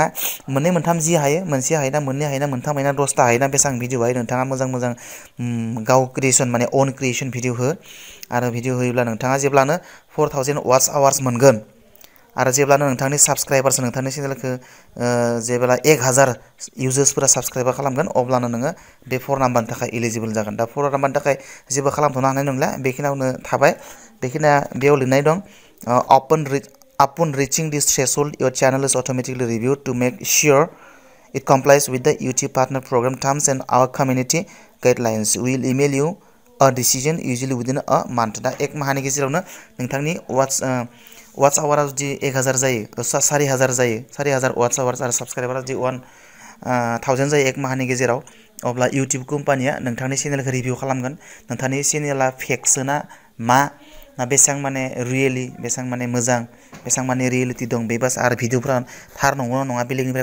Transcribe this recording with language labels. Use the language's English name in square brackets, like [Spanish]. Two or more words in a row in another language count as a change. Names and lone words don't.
[Bodo] मोननै मोनथाम जि हायो मोनसे हायोना मोननै हायोना मोनथाम हायोना 10ता हायोना बेसेबां भिडिअ हायो नोंथाङा मोजां गाव क्रिएसन माने [English] own creation video [Bodo] हो आरो भिडिअ होयोब्ला नोंथाङा जेब्लानो 4000 [English] watch hours [Bodo] मोनगोन आरो जेब्लानो नोंथांनि साबस्क्राइबार्स नोंथांनि चेनेलखौ जेब्ला 1000 इउजार्सफोरा साबस्क्राइब खालामगोन अब्लानो नोङो बे 4 नाम्बारनि थाखाय एलिजिबल जागोन दा 4 नाम्बारनि थाखाय जेबो खालामथ'नो हानाय नंला बेखिनियावनो थाबाय बेखिनिया बेयाव लिरनाय दं [English] upon reaching this threshold your channel is automatically reviewed to make sure it complies with the YouTube partner program terms and our community guidelines we will email you a decision usually within a month दा एक माहानि [Bodo] गेजेरावनो नोंथांनि वाट्स आवारा जुदि 1000 जायो 4000 जायो 4000 [English] watch hours [Bodo] आरो साबस्क्राइबारा जुदि 1000 जायो एक माहानि गेजेराव अब्ला इउटिउब कम्पानिया नोंथांनि चेनेलखौ रिभिउ खालामगोन नोंथांनि चेनेला फेकसोना मा बेसेबां माने रियेलि बेसेबां माने मोजां बेसेबां माने रियेलिटि दं बे बास आरो भिडिअफ्रा थार नंगौना नङा बेलेगनिफ्राय